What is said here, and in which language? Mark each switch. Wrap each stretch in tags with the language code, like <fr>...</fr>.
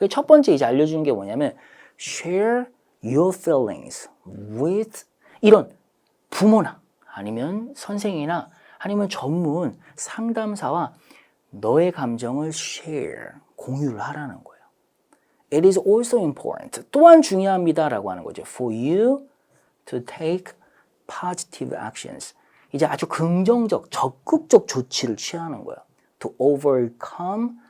<ko>첫 번째 이제 알려주는 게 뭐냐면</ko> <en>share your feelings with</en> <ko>이런 부모나 아니면 선생이나 아니면 전문 상담사와 너의 감정을 share, 공유를 하라는 거예요.</ko> <en>It is also important.</en> <ko>또한 중요합니다라고 하는 거죠.</ko> <en>For you to take positive actions.</en> <ko>이제 아주 긍정적, 적극적 조치를 취하는 거예요.</ko> <en>To overcome</en>